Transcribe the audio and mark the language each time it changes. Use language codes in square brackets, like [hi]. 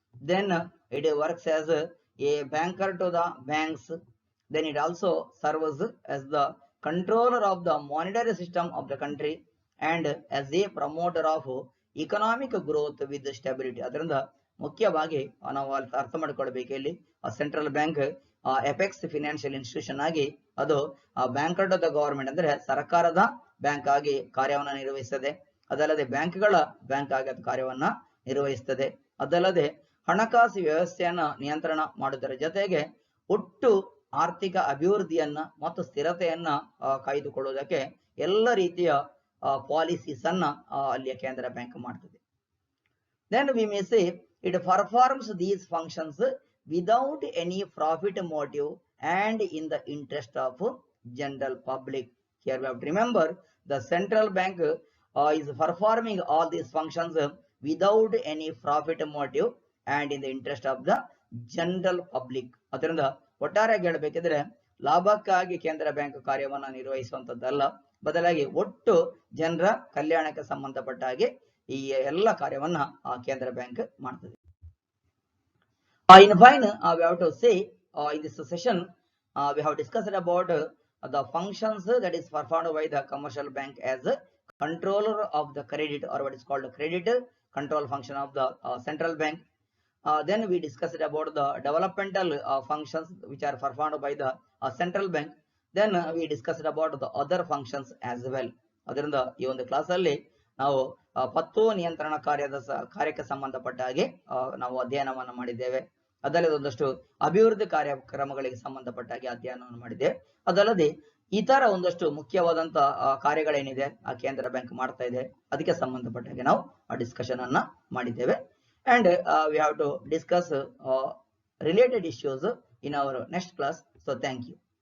[en] Then it works as a banker to the banks. Then it also serves as the controller of the monetary system of the country and as a promoter of economic growth with stability. [kn] ಅದರಿಂದ ಮುಖ್ಯವಾಗಿ ನಾವು ಅರ್ಥ ಮಾಡಿಕೊಳ್ಬೇಕು, ಇಲ್ಲಿ central bank apex financial institution ಆಗಿ ಅದು [en] banker of the government [kn] ಅಂದ್ರೆ ಸರ್ಕಾರದ ಬ್ಯಾಂಕ್ ಆಗಿ ಕಾರ್ಯವನ್ನು ನಿರ್ವಹಿಸುತ್ತದೆ. ಅದಲ್ಲದೆ ಬ್ಯಾಂಕ್ಗಳ ಬ್ಯಾಂಕ್ ಆಗಿ ಅದು ಕಾರ್ಯವನ್ನ ನಿರ್ವಹಿಸುತ್ತದೆ. ಅದಲ್ಲದೆ ಹಣಕಾಸು ವ್ಯವಸ್ಥೆಯನ್ನ ನಿಯಂತ್ರಣ ಮಾಡುವುದರ ಜೊತೆಗೆ ಒಟ್ಟು ಆರ್ಥಿಕ ಅಭಿವೃದ್ಧಿಯನ್ನ ಮತ್ತು ಸ್ಥಿರತೆಯನ್ನ ಕಾಯ್ದುಕೊಳ್ಳುವುದಕ್ಕೆ ಎಲ್ಲ ರೀತಿಯ ಪಾಲಿಸೀಸ್ ಅನ್ನ ಅಲ್ಲಿಯ ಕೇಂದ್ರ ಬ್ಯಾಂಕ್ ಮಾಡ್ತದೆ. [en] Then we may say it performs these functions without any profit motive and in the interest of general public. Here we have to remember the central bank is performing all these functions without any profit motive and in the interest of the general public. [kn] ಅದರಿಂದ ಒಟ್ಟಾರೆಯಾಗಿ ಹೇಳಬೇಕಿದ್ರೆ ಲಾಭಕ್ಕಾಗಿ ಕೇಂದ್ರ bank ಕಾರ್ಯವನ್ನು ನಿರ್ವಹಿಸುವಂತದ್ದಲ್ಲ, ಬದಲಾಗಿ ಒಟ್ಟು ಜನರ ಕಲ್ಯಾಣಕ್ಕೆ ಸಂಬಂಧಪಟ್ಟ ಹಾಗೆ ಈ ಎಲ್ಲ ಕಾರ್ಯವನ್ನ ಕೇಂದ್ರ ಬ್ಯಾಂಕ್ ಮಾಡ್ತದೆ. [en] In fine, we have to say in this session we have discussed about the functions that is performed by the commercial bank as a controller of the credit, or what is called the credit control function of the central bank. Then we discussed about the developmental functions which are performed by the central bank. Then we discussed about the other functions as well. [kn] ಅದರಿಂದ ಈ ಒಂದು class ಅಲ್ಲಿ ನಾವು ಪತ್ತು ನಿಯಂತ್ರಣ ಕಾರ್ಯಕ್ಕೆ ಸಂಬಂಧಪಟ್ಟ ಹಾಗೆ ನಾವು ಅಧ್ಯಯನವನ್ನು ಮಾಡಿದ್ದೇವೆ. ಅದಲ್ಲದೆ ಒಂದಷ್ಟು ಅಭಿವೃದ್ಧಿ ಕಾರ್ಯಕ್ರಮಗಳಿಗೆ ಸಂಬಂಧಪಟ್ಟ ಹಾಗೆ ಅಧ್ಯಯನವನ್ನು ಮಾಡಿದ್ದೇವೆ. ಅದಲ್ಲದೆ ಇತರ ಒಂದಷ್ಟು ಮುಖ್ಯವಾದಂತ ಕಾರ್ಯಗಳೇನಿದೆ ಆ ಕೇಂದ್ರ ಬ್ಯಾಂಕ್ ಮಾಡ್ತಾ ಇದೆ ಅದಕ್ಕೆ ಸಂಬಂಧಪಟ್ಟ ಹಾಗೆ ನಾವು ಡಿಸ್ಕಷನ್ ಅನ್ನ ಮಾಡಿದ್ದೇವೆ. [en] And we have to discuss related issues in our next class. So thank you.